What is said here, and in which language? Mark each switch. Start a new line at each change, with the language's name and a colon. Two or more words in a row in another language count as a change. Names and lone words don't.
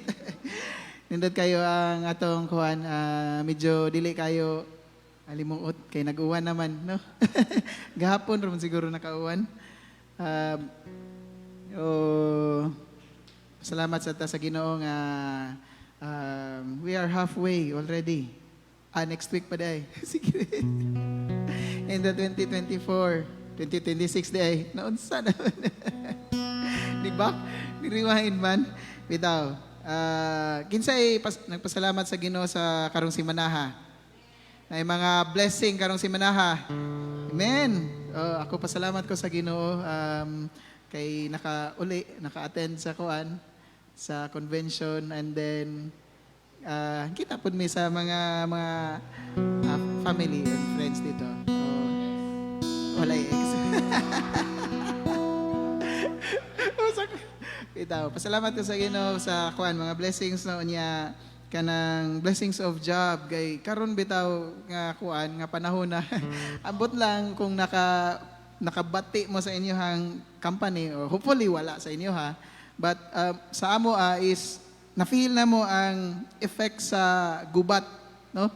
Cebuano: Nindot kayo ang atong kuhan, medyo dili kayo alimuot kay nag-uwan naman, no? Gahapon ron siguro nakauwan. Salamat sa Ginoo nga
English: we are halfway already. Next week pa day. Sige. In the 2024, 2026 day.
Cebuano: Naunsa naman. Di ba? Niriwahin man. Bitaw. Kinsay nagpasalamat sa Ginoo sa karong simanaha. Ay mga blessing karong simanaha. Amen. Ako pasalamat ko sa Ginoo kay naka-attend sa kuan sa convention, and then kita po mi sa mga
English: family and friends
Cebuano: dito. Wala ex. Pasalamat ko sa Ginoo sa kuan mga blessings na unya kanang
English: blessings of job
Cebuano: kay karon bitaw nga kuan nga panahon na ambot lang kung nakabati mo sa inyong company,
English: or hopefully
Cebuano: wala sa inyo ha, but sa amo is na-feel na mo ang effect sa gubat, no?